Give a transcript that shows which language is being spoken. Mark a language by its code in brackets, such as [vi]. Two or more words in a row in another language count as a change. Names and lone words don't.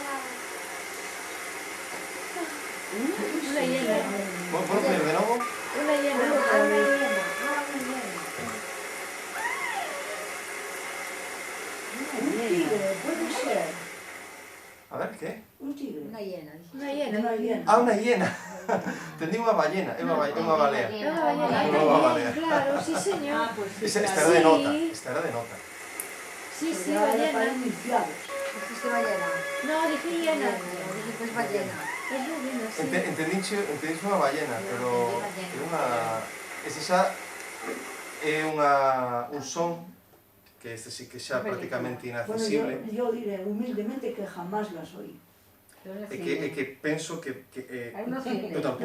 [es] Una hiena. Bueno, poner [gl] de novo. [es] Una hiena. Un tigre, puede ser. A ver, que? Un tigre. Una hiena. Una hiena. Ah, [gl] unha hiena. Tendí unha ballena, é unha balea. [es] Una ballena. Claro, sí señor. Esta era de nota, esta era de nota. Sí, sí, Para ballena. iniciados. Dijiste ballena. No, dije hiena. Dijiste ballena. Es ballena, sí. [gl] Entendíche unha ballena, pero é unha... Ese xa é un son que este sí que xa prácticamente [es] Bueno, inaccesible. yo diré humildemente que jamás las oí. [gl] E que penso que eu tampouco.